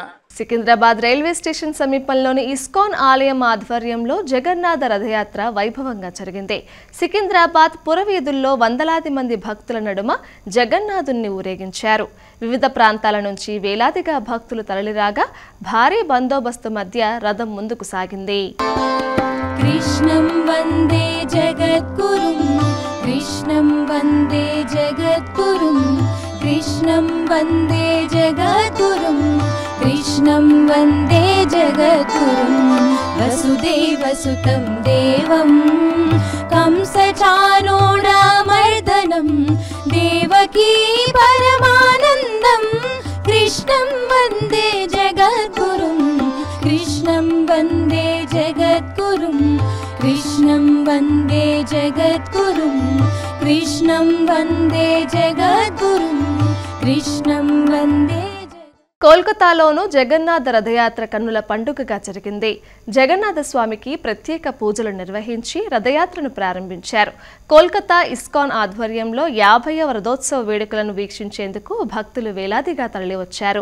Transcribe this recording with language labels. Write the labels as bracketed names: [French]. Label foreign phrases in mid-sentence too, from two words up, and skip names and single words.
[Telugu] సికింద్రాబాద్ రైల్వే స్టేషన్ సమీపంలోని ఇస్కాన్ ఆలయం ఆధ్వర్యంలో జగన్నాథ రథయాత్ర వైభవంగా జరిగింది. సికింద్రాబాద్ పురవీధుల్లో వందలాది మంది భక్తుల నడుమ జగన్నాథుణ్ణి ఊరేగించారు. వివిధ ప్రాంతాల నుంచి వేలాదిగా భక్తులు తరలిరాగా భారీ బందోబస్తు మధ్య రథం ముందుకు సాగింది. [Sanskrit] कृष्णं वन्दे जगद्गुरुं कृष्णं वन्दे जगद्गुरुं कृष्णं वन्दे जगद्गुरुं कृष्णं वन्दे जगद्गुरुं वसुदेवसुतं देवं कंसचाणूरमर्दनं देवकी परमानन्दं कृष्ण कृष्णं वन्दे जगद्गुरुं कृष्णं वन्दे जगद्गुरुं कृष्णं वन्दे जगद्गुरुं कृष्णं वन्दे जगद्गुरुं कृष्णं वन्दे [Telugu] కోల్కతాలోను జగన్నాథ రథయాత్ర కన్నుల పండుగగా జరిగింది. జగన్నాథ స్వామికి ప్రత్యేక పూజలు నిర్వహించి రథయాత్రను ప్రారంభించారు. కోల్కతా ఇస్కాన్ ఆధ్వర్యంలో 50వ రథోత్సవ వేడుకలను వీక్షించేందుకు భక్తులు వేలాదిగా తరలివచ్చారు.